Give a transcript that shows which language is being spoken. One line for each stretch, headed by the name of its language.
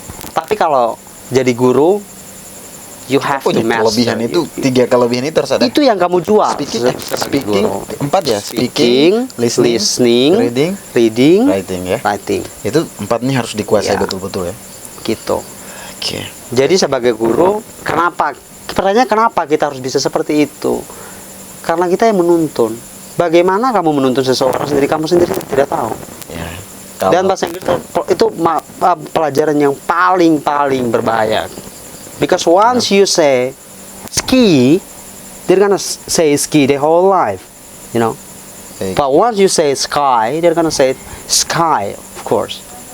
Indonesian: Tapi kalau jadi guru,
English: you have to
Indonesian: Punya
English: master.
Indonesian: kelebihan itu, 3 kelebihan itu harus ada. Itu yang kamu jual.
English: Speaking 4 ya. Speaking, listening, reading, writing ya. writing.
Indonesian: Itu 4 nih harus dikuasai Ya. betul-betul ya. Gitu. Oke. Jadi sebagai guru, kenapa? Pertanyaannya kenapa kita harus bisa seperti itu? Karena kita yang menuntun. Bagaimana kamu menuntun seseorang sendiri, kamu sendiri tidak tahu. Ya. Dan bahasa Inggris itu pelajaran yang paling berbahaya.
English: Because once you say ski, they're gonna say ski their whole life, you know.
Indonesian: Baik.
English: But once you say sky, they're gonna say sky, of course.